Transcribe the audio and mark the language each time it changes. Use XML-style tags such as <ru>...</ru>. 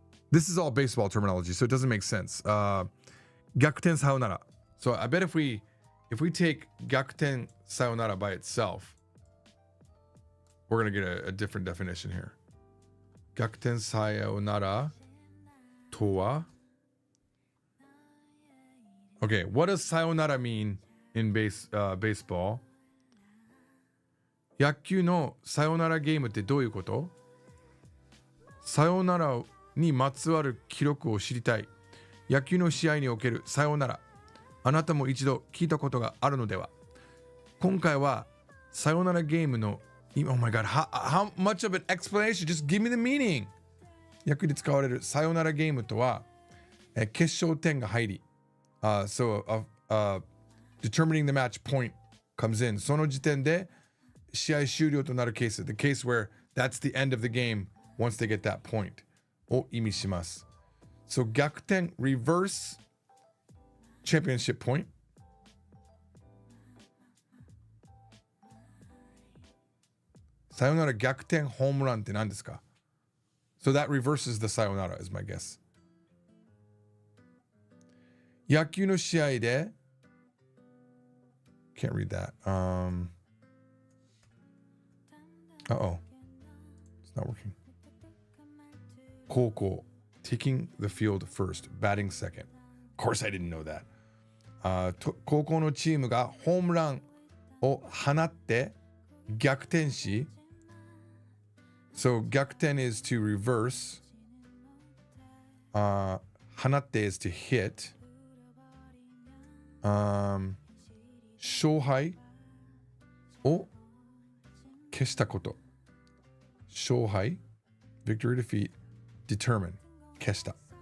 <en>This is all baseball terminology, so it doesn't make sense. 逆転さよなら so I bet if we take 逆転さよなら by itself, we're going to get a different definition here.</en> <ja>逆転さよならとは</ja> <en>Okay, what does sayonara mean in baseball?</en> <ja>野球のさよならゲームってどういうこと？さよならにまつわる記録を知りたい。野球の試合におけるさよなら。あなたも一度聞いたことがあるのでは？今回はさよならゲームの</ja> <en>Oh my god, how much of an explanation? Just give me the meaning.</en> <ja>野球で使われるさよならゲームとは、決勝点が入り、</ja> <en>so determining the match point comes in.</en> <ja>その時点で試合終了となるケース。</ja> <en>The case where that's the end of the game once they get that point</en> <ja>を意味します。</ja> <en>So 逆転 reverse championship point.</en> <ja>さよなら逆転ホームランって何ですか？</ja> <en>So that reverses the sayonara is my guess.</en> <ja>野球の試合で</ja> <en>Can't read that. Uh-oh. It's not working. 高校 taking the field first, batting second. Of course I didn't know that.</en> <ja>高校のチームがホームランを放って逆転し</ja> <en>So 逆転 is to reverse. 放って is to hit.</en> <ja>勝敗を消したこと。</ja> <en>勝敗 victory, defeat, determine</en> <ja>消した。</ja>